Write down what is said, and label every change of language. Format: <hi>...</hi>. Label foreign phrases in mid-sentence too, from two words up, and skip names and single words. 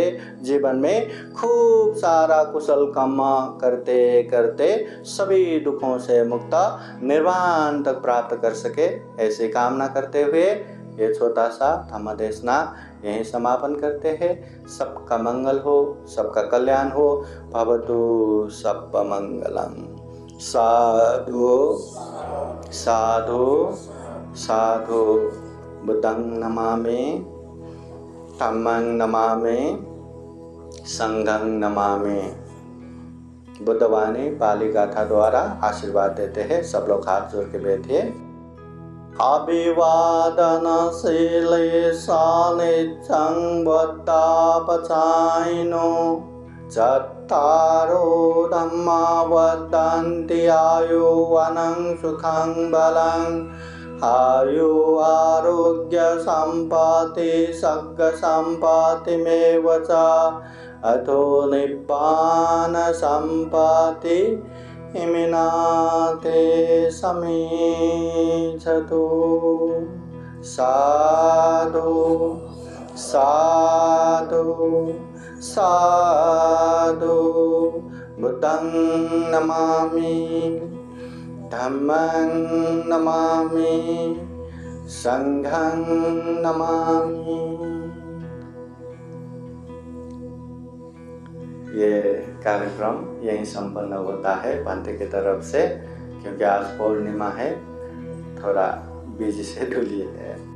<hi>जीवन में खूब सारा कुशल कर्म करते करते सभी दुखों से मुक्त निर्वाण तक प्राप्त कर सके, ऐसी कामना करते हुए ये छोटा सा धम्म देशना यहीं समापन करते हैं। सबका मंगल हो, सबका कल्याण हो।</hi> <pi>भवतु सबका मंगलम। साधु साधु साधु। बुद्धं नमामि, धम्मं नमामि, संघं नमामि।</pi> <hi>बुद्धवाणी पाली गाथा द्वारा आशीर्वाद देते हैं। सब लोग हाथ जोड़ के बैठिए।</hi> <pi>अभिवादन शीले सानिध्यं वद्दापचायिनो चत्तारो धम्मा वदन्ति आयुवनं सुखं बलं आयु आरोग्य संपत्ति सग्ग संपत्तिमेव च अथो निब्बान संपत्ति इमिनाते समीक्षतु। साधु साधु साधु। बुद्धं नमामि, धम्मं नमामि, संघं नमामि।</pi> <hi>ये कार्यक्रम यहीं संपन्न होता है पंथ की तरफ से, क्योंकि आज पूर्णिमा है, थोड़ा</hi> <en>busy schedule</en> <hi>है।</hi>